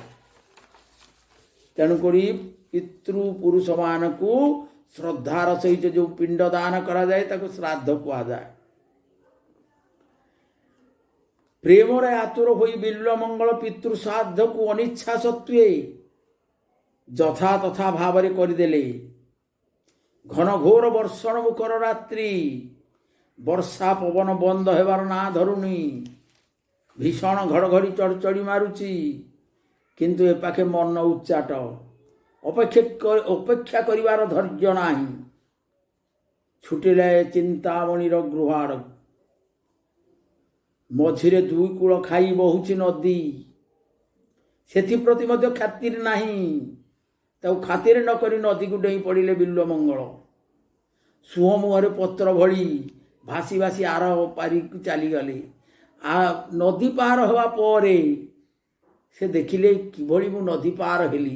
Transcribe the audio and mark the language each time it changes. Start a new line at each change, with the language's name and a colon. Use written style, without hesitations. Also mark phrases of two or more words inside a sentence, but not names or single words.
Odia: ତେଣୁକରି ପିତୃ ପୁରୁଷ ମାନ କୁ ଶ୍ରଦ୍ଧାର ସହିତ ଯୋ ପିଣ୍ଡ ଦାନ କରା ଯାଏ ତାକୁ ଶ୍ରାଦ୍ଧ କହା ଯାଏ। ପ୍ରେମ ରେ ଆତୁର ହୋଇ ବିଲ୍ୱ ମଙ୍ଗଳ ପିତୃ ଶ୍ରାଦ୍ଧ କୁ ଅନିଚ୍ଛା ସତ୍ତ୍ୱେ ଯଥା ତଥା ଭାବ ରେ କରଦେଲେ। ଘନ ଘୋର ବର୍ଷଣ ମୁଖର ରାତ୍ରି, ବର୍ଷା ପବନ ବନ୍ଦ ହେବାର ନା ଧରୁନି, ଭୀଷଣ ଘଡ଼ଘଡ଼ି ଚଡ଼ଚଡ଼ି ମାରୁଚି, କିନ୍ତୁ ଏ ପାଖେ ମନ ଉଚ୍ଚାଟ। ଅପେକ୍ଷା କରିବାର ଧୈର୍ଯ୍ୟ ନାହିଁ। ଛୁଟିଲେ ଚିନ୍ତାମଣିର ଗୃହାଡ଼। ମଝିରେ 2 କୂଳ ଖାଇ ବହୁଚି ନଦୀ। ସେପ୍ରତି ମଧ୍ୟ ଖାତିର ନାହିଁ। ତାଉ ଖାତିର ନ କରି ନଦୀ କୁ ଡେଇଁ ପଡ଼ିଲେ ବିଲ୍ୱ ମଙ୍ଗଳ। ସୁହ ମୁହରେ ପତ୍ର ଭଳି ଭାସି ଭାସି ଆର ପାରି ଚାଲି ଗଲେ। ନଦୀ ପାର ହବା ପରେ ସେ ଦେଖିଲେ କିଭଳି ମୁଁ ନଦୀ ପାର ହେଲି।